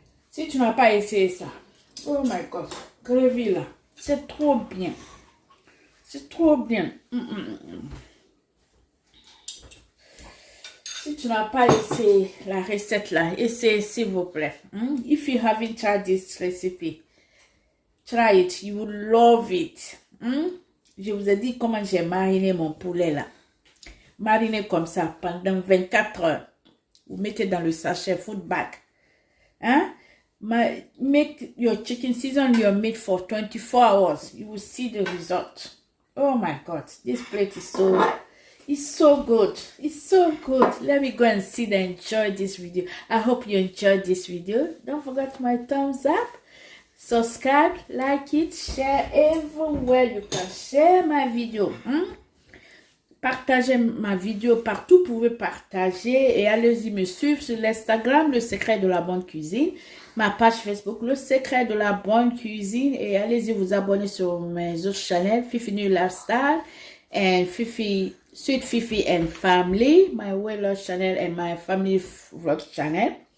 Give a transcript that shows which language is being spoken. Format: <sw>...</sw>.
<fr>Si tu n'as pas essayé ça,</fr> <en>oh my God,</en> <fr>gravy là, c'est trop bien. C'est trop bien. Si tu n'as pas essayé la recette là, essayez s'il vous plaît.</fr> <en>If you haven't tried this recipe, try it. You will love it.</en> <fr>Je vous ai dit comment j'ai mariné mon poulet là. Mariné comme ça pendant 24 heures. Vous mettez dans le sachet food bag.</fr> <en>Make your chicken, season your meat for 24 hours. You will see the result. Oh my God, this plate is so good. It's so good. Let me go and sit and enjoy this video. I hope you enjoyed this video. Don't forget my thumbs up. Subscribe, like it, share everywhere you can share my video.</en> <fr>Partagez ma vidéo partout, vous pouvez partager et allez-y me suivre sur l'Instagram, Le Secret de la Bonne Cuisine, ma page Facebook, Le Secret de la Bonne Cuisine et allez-y vous abonner sur mes autres channels, Fifi New Lifestyle and Sweet Fifi and Family,</fr> <en>my weight loss channel and my family vlog channel.</en>